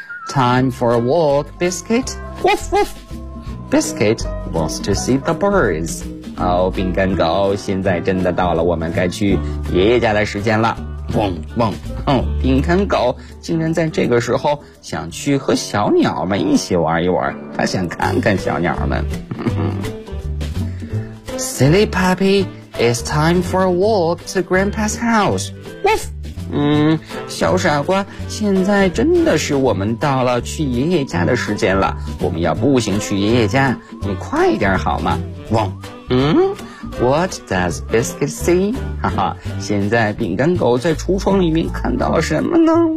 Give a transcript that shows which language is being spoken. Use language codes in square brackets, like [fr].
[en] Time for a walk, Biscuit. Woof woof.Biscuit wants to see the birds. [zh] 好，饼干糕，现在真的到了我们该去爷爷家的时间了。嘣嘣，饼干糕竟然在这个时候想去和小鸟们一起玩一玩，他想看看小鸟们。 [en] Silly puppy, it's time for a walk to Grandpa's house. Woof! [zh] 小傻瓜，现在真的是我们到了去爷爷家的时间了，我们要步行去爷爷家，你快点好吗？汪！ [en] What does Biscuit see? [zh] 哈哈，现在饼干狗在橱窗里面看到了什么呢？